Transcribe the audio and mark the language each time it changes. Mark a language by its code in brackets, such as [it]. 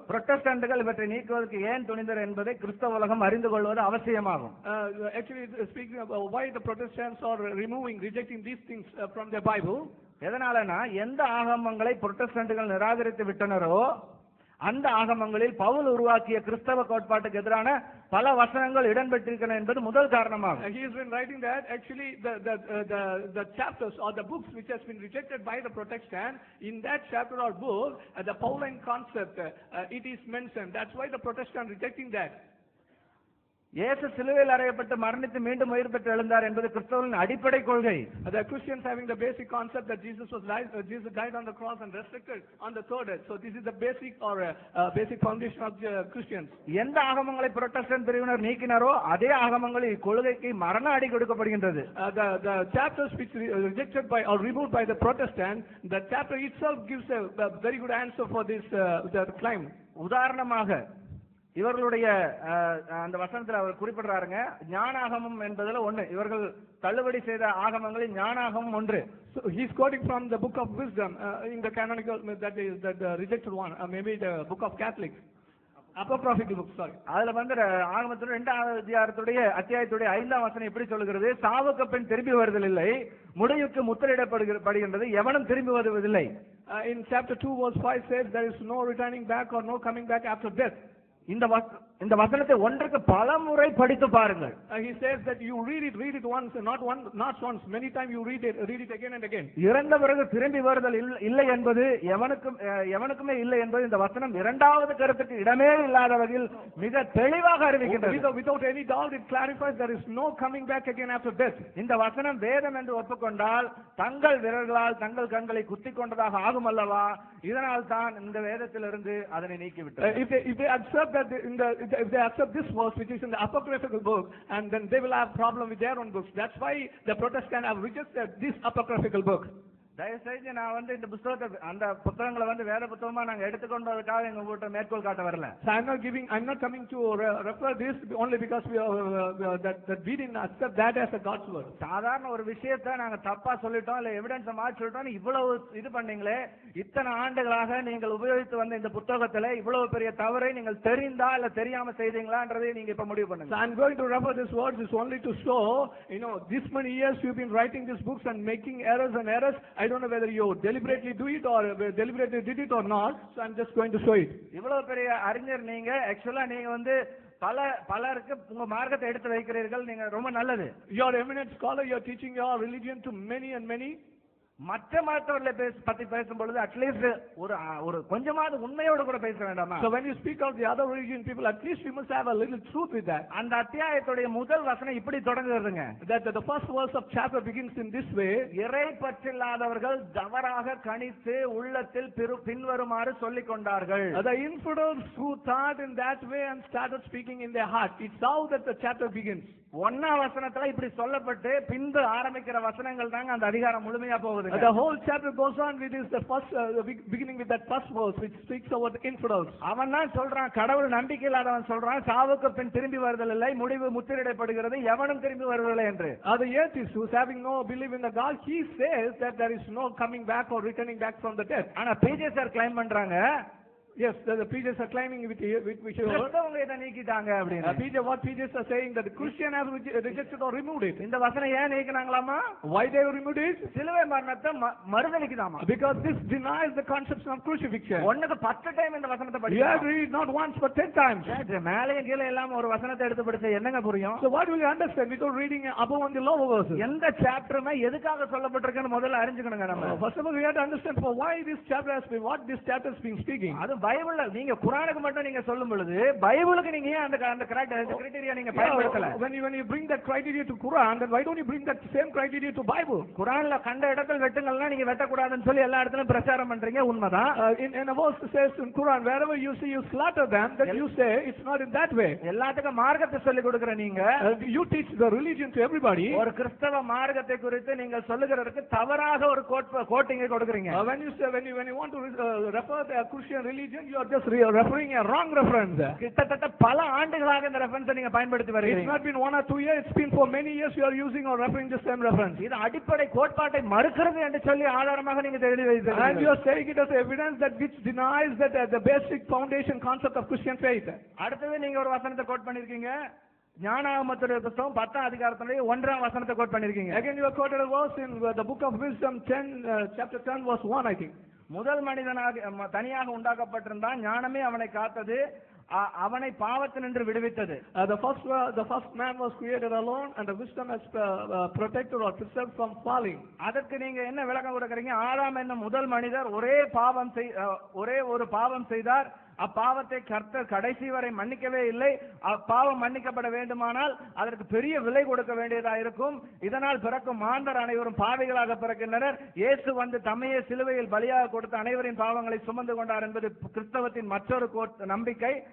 [ta] புரொட்டஸ்டன்ட்கள் இவற்றை நீக்குவதற்கு ஏன் துணிந்தர் என்பதை கிறிஸ்தவ உலகம் அறிந்து கொள்வது அவசியமாகும். [en] Actually speaking about why the Protestants are rejecting these things from their Bible. [ta] எதனாலனா எந்த ஆகமங்களை புரொட்டஸ்டன்ட்கள் நிராகரித்து விட்டனரோ அந்த ஆகமங்களில் பவுல் உருவாக்கிய கிறிஸ்தவ கோட்பாட்டுக்கு எதிரான பல வசனங்கள் இடம்பெற்றிருக்கின்றன என்பது முதல் காரணமாகும். [en] He has been writing that actually the chapters or the books which has been rejected by the Protestants, in that chapter or book the Pauline concept it is mentioned. That's why the Protestants rejecting that. [ta] இயேசு சிலுவையில் அறையப்பட்டு மரணித்து மீண்டும் உயிர் பெற்று எழுந்தார் என்பது கிறிஸ்தவர்களின் அடிப்படை கொள்கை. [en] The Christians having the basic concept that Jesus died on the cross and resurrected on the third day. So this is the basic or basic foundation of Christians. [ta] எந்த ஆகமங்களை புரொட்டஸ்டன்ட் பிரிவினர் நீக்கினாரோ அதே ஆகமங்களில் இக்கொள்கைக்கு மரண அடி கொடுக்கப்படுகின்றது. [en] The chapters which rejected by or removed by the Protestant, the chapter itself gives a very good answer for this the claim. [ta] உதாரணமாக இவர்களுடைய அந்த வசனத்துல அவர் குறிப்பிடுறாருங்க, ஞானாகமம் என்பதுல ஒண்ணு, இவர்கள் தள்ளுபடி செய்த ஆகமங்களில் ஞானாகமம் ஒன்று. [en] So he's quoting from the book of wisdom in the canonical, that is the rejected one, maybe the book of Catholics, apocryphal book, sorry. [ta] அதுல வந்து ஆகமத்தோட 2வது அத்தியாயத்துடைய 5ஆம் வசனம் எப்படி சொல்லுகிறது? சாவுக்கு பின் திரும்பி வருதல் இல்லை, முடிவுக்கு முத்திரையிடப்படுகின்றது, எவனும் திரும்பி வருவதில்லை. [en] In chapter 2 verse 5 says there is no returning back or no coming back after death. [ta] இந்த வசனத்தை ஒன்றுக்கு பல முறை படித்து பாருங்கள். [en] He says that you read it once, not once, many times you read it again and again. [ta] இறந்த பிறகு திரும்பி வருதல் இல்லை என்பது எவனுக்குமே இல்லை என்பது இந்த வசனம் 2வது கருத்துக்கு இடமே இல்லாத வகையில் மிக தெளிவாக அறிவிக்கின்றது. [en] Without any doubt it clarifies there is no coming back again after death. [ta] இந்த வசனம் வேதம் என்று ஒப்புக்கொண்டால் தங்கள் விரல்களால் தங்கள் கண்களை குத்திக் கொண்டதாக ஆகும் அல்லவா? இதனால் தான் இந்த வேதத்திலிருந்து அதனை நீக்கிவிட்டது. [en] If they accept that if they accept this verse which is in the apocryphal book, and then they will have problem with their own books. That's why the Protestants have rejected this apocryphal book. [ta] தயவுசெய்து நான் வந்து இந்த புத்தகத்தை அந்த புத்தகங்களை வந்து வேத புத்தகமா நாங்க எடுத்துக்கொண்டதுக்காக எங்க கூட்ட மேற்கோள் காட்ட வரல. [en] So I'm not coming to refer this only because that we didn't accept that as a God's word. [ta] சாதாரண ஒரு விஷயத்தை நாங்க தப்பா சொல்லிட்டோம் இல்ல எவிடன்ஸ் மாற்றி சொல்லிட்டோம், இவ்வளவு இது பண்ணீங்களே, இத்தனை ஆண்டுகளாக நீங்கள் உபயோகித்து வந்த இந்த புத்தகத்துல இவ்வளவு பெரிய தவறை நீங்கள் தெரிந்தா இல்ல தெரியாம செய்தீங்களான்றதை நீங்க இப்ப முடிவு பண்ணுங்க. [en] So I'm going to refer this words is only to show, this many years you've been writing these books and making errors and errors. I don't know whether you deliberately do it or deliberately did it or not, so I'm just going to show it. [ta] இவ்வளவு பெரிய அறிஞர் நீங்க, ஆக்சுவலா நீங்க வந்து பலருக்கு உங்க மார்க்கத்தை எடுத்து வைக்கிறீர்கள், நீங்க ரொம்ப நல்லது. [en] You are eminent scholar, you are teaching your religion to many and many. [ta] மற்ற மதத்தவர்களை பத்தி பேசும்பொழுது அட்லீஸ்ட் ஒரு கொஞ்சமாவது உண்மையோடு கூட பேச வேண்டாமா? [en] So when you speak of the other religion people, at least you must have a little truth with that. [ta] அந்த அத்தியாயத்துடைய முதல் வசனம் இப்படி தொடங்குதுங்க. [en] That the first verse of chapter begins in this way. [ta] இறை பற்றில்லாதவர்கள் தவறாக கணித்து உள்ளத்தில் பின்வருமாறு சொல்லிக் கொண்டார்கள். [en] The infidels who thought in that way and started speaking in their heart. It's how that the chapter begins. [ta] 1ஆம் வசனத்துல இப்படி சொல்லப்பட்டு பின்பு ஆரம்பிக்கிற வசனங்கள் தாங்க அந்த அதிகாரம் முழுமையா போகுது. [en] The whole chapter goes on with this the first beginning with that first verse which speaks about the infidels. [ta] அவன் தான் சொல்றான், கடவுள் நம்பிக்கை இல்லாதவன் சொல்றான், சாவுக்கு பின் திரும்பி வருதல் இல்லை, முடிவு முத்திரையிடப்படுகிறது, எவனும் திரும்பி வருவதில்லை என்று. [en] The atheist who's having no belief in the God, he says that there is no coming back or returning back from the death. [ta] ஆனா PJ சார் கிளைம் பண்றாங்க, [en] yes, the PJs are claiming with which [ta] கிறிஸ்தவங்க இத நீக்கிட்டாங்க அப்படினா. [en] What PJs are saying that the Christian have rejected or removed it. [ta] இந்த வசனம் ஏன் நீக்கினாங்களாமா? [en] Why they removed it? [ta] சிலுவை மரணத்தை மறுதலிக்குதாமா? [en] Because this denies the conception of crucifixion. [ta] ஒண்ணுக்கு 10 டைம் இந்த வசனத்தை படிச்சா. [en] You have to read not once but 10 times. [ta] மேலே கீழே எல்லாம் ஒரு வசனத்தை எடுத்து படிச்சா என்னங்க புரியும்? [en] So what will you understand without reading above and below verses? [ta] எந்த சாப்டர்மே எதுக்காக சொல்லப்பட்டிருக்குன்னு முதல்ல அறிஞ்சுக்கணுங்க நம்ம. [en] First of all we have to understand for why this chapter has been, what this chapter has been speaking. [ta] அது பைபிள்ல நீங்க குர்ஆனுக்கு மட்டும் நீங்க சொல்லும் பொழுது பைபிளுக்கு நீங்க ஏன் அந்த கிரைட்டீரியா நீங்க பயன்படுத்தல? [en] When you bring that criteria to Quran, then why don't you bring that same criteria to Bible? [ta] குர்ஆன்ல கண்ட இடத்தில் வெட்டுங்கள்னா நீங்க வெட்ட கூடாதுன்னு சொல்லி எல்லா இடத்துலயும் பிரச்சாரம் பண்றீங்க, உண்மைதான். [en] In a verse says in Quran, wherever you see you slaughter them, that you say it's not in that way. [ta] எல்லாத்துக்கும் மார்க்கத்தை சொல்லி கொடுக்கிற நீங்க, [en] you teach the religion to everybody. [ta] ஒரு கிறிஸ்தவ மார்க்கத்தை குறித்து நீங்க சொல்லுகிறதுக்கு தவறாக ஒரு கோட்டிங் கொடுக்கறீங்க. [en] When you want to refer the Christian religion, you are just referring a wrong reference. [ta] கிட்டத்தட்ட பல ஆண்டுகளாக இந்த ரெஃபரன்ஸ் நீங்க பயன்படுத்தி வரீங்க. [en] It's not been 1 or 2 years, it's been for many years you are using or referring the same reference. [ta] இது அடிப்படை கோட்பாட்டை மறுக்கிறது என்று சொல்லி ஆதாரமாக நீங்க எழுதி வைத்தீங்க. [en] And you are saying it as evidence that which denies that the basic foundation concept of Christian faith. [ta] அடுத்து நீங்க ஒரு வசனத்தை கோட் பண்ணிருக்கீங்க, ஞானாகமத்துடைய புத்தகம் 10ஆம் அதிகாரத்தினுடைய 1ஆம் வசனத்தை கோட் பண்ணிருக்கீங்க. [en] Again you have quoted a verse in the book of wisdom 10 chapter 10 verse 1 I think. [ta] முதல் மனிதனாக தனியாக உண்டாக்கப்பட்டிருந்தான், ஞானமே அவனை காத்தது, அவனை பாவத்தினின்று விடுவித்தது. [en] The first man was created alone and the wisdom has protected or preserved from falling. [ta] அதற்கு நீங்க என்ன விளக்கம் கொடுக்கறீங்க? ஆதாம் என்னும் முதல் மனிதர் ஒரே ஒரு பாவம் செய்தார், அப்பாவத்தை கர்த்தர் கடைசி வரை மன்னிக்கவே இல்லை. அப்பாவம் மன்னிக்கப்பட வேண்டுமானால் அதற்கு பெரிய விலை கொடுக்க வேண்டியதா இருக்கும். இதனால் பிறக்கும் மாந்தர் அனைவரும் பாவிகளாக பிறக்கின்றனர். இயேசு வந்து தம்மையே சிலுவையில் பலியாக கொடுத்த அனைவரின் பாவங்களை சுமந்து கொண்டார் என்பது கிறிஸ்தவத்தின் மற்றொரு நம்பிக்கை.